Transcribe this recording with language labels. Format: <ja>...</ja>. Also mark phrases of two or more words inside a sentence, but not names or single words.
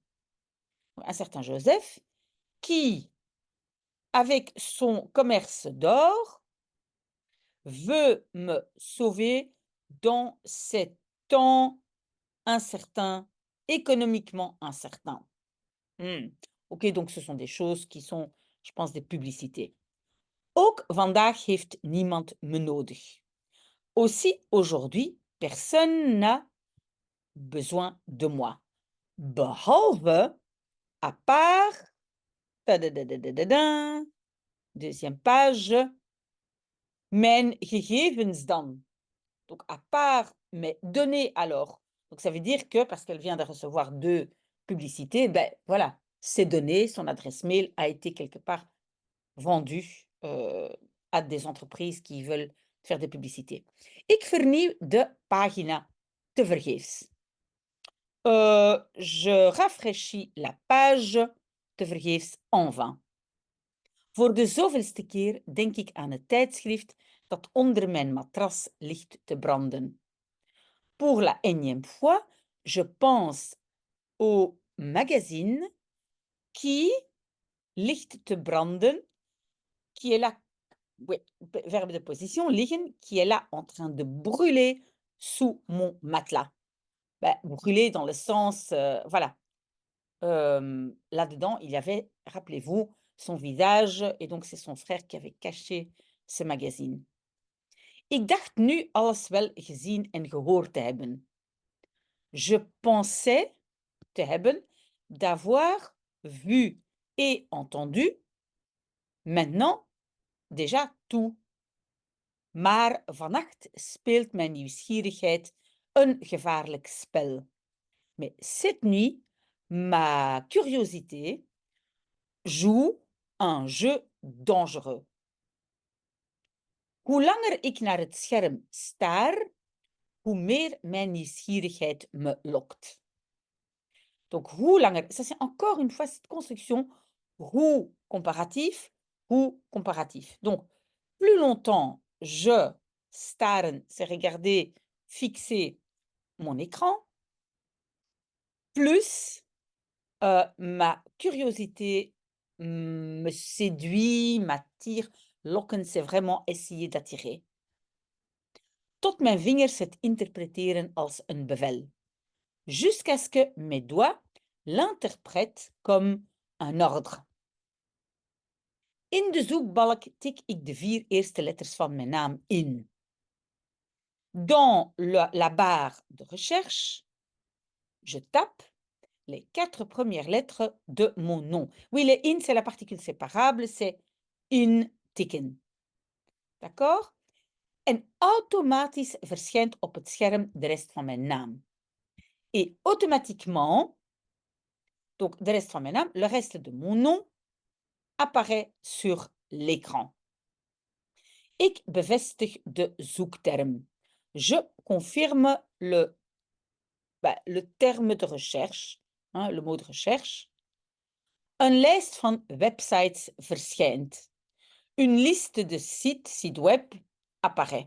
<fr>Un certain Joseph qui, avec son commerce d'or, veut me sauver dans ces temps incertains, économiquement incertains. Ok, donc ce sont des choses qui sont, je pense, des publicités.</fr> <nl>Ook vandaag heeft niemand me nodig.</nl> <fr>Aussi, aujourd'hui, personne n'a besoin de moi. Behalve, à part, deuxième page,</fr> <nl>mijn gegevens dan.</nl> <fr>Donc, à part mes données alors. Donc, ça veut dire que, parce qu'elle vient de recevoir 2 publicités, ben voilà, ces données, son adresse mail a été quelque part vendue à des entreprises qui veulent faire des publicités.</fr> <nl>Ik vernieuw de pagina tevergeefs.</nl> <fr>Je rafraîchis la page tevergeefs en vain.</fr> <nl>Voor de zoveelste keer denk ik aan het tijdschrift dat onder mijn matras ligt te branden.</nl> <fr>Pour la énième fois, je pense au magazine qui</fr> <nl>ligt te branden,</nl> <fr>qui est là, oui, verbe de position, liggen, qui est là en train de brûler sous mon matelas. Ben, brûler dans le sens, voilà. Là-dedans, il y avait, rappelez-vous, son visage, et donc c'est son frère qui avait caché ce magazine.</fr> <nl>Ik dacht nu alles wel gezien en gehoord te hebben.</nl> <fr>Je pensais</fr> <nl>te hebben,</nl> <fr>d'avoir vu et entendu, maintenant déjà tout.</fr> <nl>Maar vannacht speelt mijn nieuwsgierigheid een gevaarlijk spel.</nl> <fr>Mais cette nuit, ma curiosité joue un jeu dangereux.</fr> <nl>Hoe langer ik naar het scherm staar, hoe meer mijn nieuwsgierigheid me lokt. Donc, hoe langer,</nl> <fr>ça c'est encore une fois cette construction hoe comparatif, hoe comparatif. Donc, plus longtemps je staren, c'est regarder, fixer mon écran, plus ma curiosité me séduit, m'attire. Lokken, c'est vraiment essayer d'attirer.</fr> <nl>Tot mijn vingers het interpreteren als een bevel.</nl> <fr>Jusqu'à ce que mes doigts l'interprètent comme un ordre.</fr> <nl>In de zoekbalk tik ik de 4 eerste letters van mijn naam in.</nl> <fr>Dans la barre de recherche, je tape les 4 premières lettres de mon nom. Oui, le in, c'est la particule séparable, c'est</fr> <nl>in tikken.</nl> <fr>D'accord?</fr> <nl>En automatisch verschijnt op het scherm de rest van mijn naam.</nl> <fr>Et automatiquement, donc</fr> <nl>de reste van mijn naam,</nl> <fr>le reste de mon nom apparaît sur l'écran.</fr> <nl>Ik bevestig de zoekterm.</nl> <fr>Je confirme le terme de recherche, hein, le mot de recherche.</fr> <nl>Een lijst van websites verschijnt.</nl> <fr>Une liste de sites web apparaît.</fr>